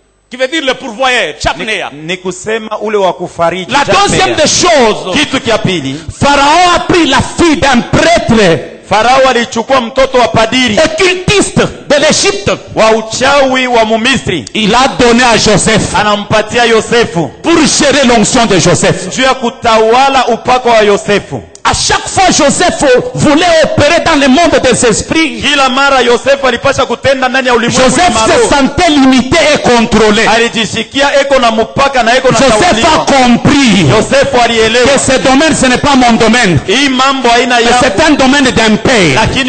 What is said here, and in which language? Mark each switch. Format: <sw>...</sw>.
<fr>Qui veut dire le pourvoyeur, Chapnea. La deuxième des choses, Pharaon a pris la fille d'un prêtre.</fr> <sw>Farao alichukua mtoto wa padiri</sw> <fr>occultiste de l'Égypte</fr> <sw>wa uchawi wa Mumisri.</sw> <fr>Il a donné à Joseph</fr> <sw>anampatia Yosefu</sw> <fr>pour gérer l'onction de Joseph.</fr> <sw>Juu ya kutawala upako wa Yosefu.</sw> <fr>À chaque fois Joseph voulait opérer dans le monde des esprits.</fr> <sw>Kila mara Yosefu alipasha kutenda ndani ya ulimwengu.</sw> <fr>Joseph se sentait limité et contrôlé.</fr> <sw>Alijisikia eko na mpaka na eko na</sw> <fr>Joseph a compris compris que ce domaine, ce n'est pas mon domaine. C'est un domaine d'un père.</fr>